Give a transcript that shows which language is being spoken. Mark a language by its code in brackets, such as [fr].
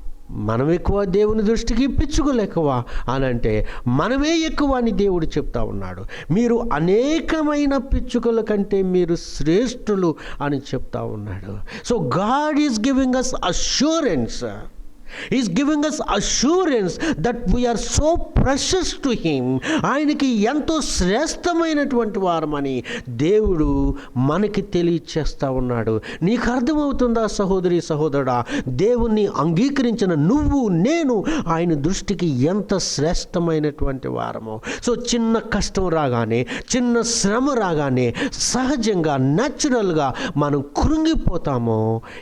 [te] మనం ఎక్కువ దేవుని దృష్టికి, పిచ్చుకలు ఎక్కువ అని అంటే మనమే ఎక్కువ అని దేవుడు చెప్తా ఉన్నాడు. మీరు అనేకమైన పిచ్చుకల కంటే మీరు శ్రేష్ఠులు అని చెప్తా ఉన్నాడు. [en] So God is giving us assurance. He is giving us assurance that we are so precious to him. [te] ఆయనకి ఎంతో శ్రేష్టమైనటువంటి వారమని దేవుడు మనకి తెలియచేస్తా ఉన్నాడు. నీకు అర్థమవుతుందా సహోదరి, సహోదరుడా? దేవుణ్ణి అంగీకరించిన నువ్వు, నేను ఆయన దృష్టికి ఎంత శ్రేష్టమైనటువంటి వారమో. సో చిన్న కష్టం రాగానే, చిన్న శ్రమ రాగానే సహజంగా, న్యాచురల్గా మనం కృంగిపోతామో.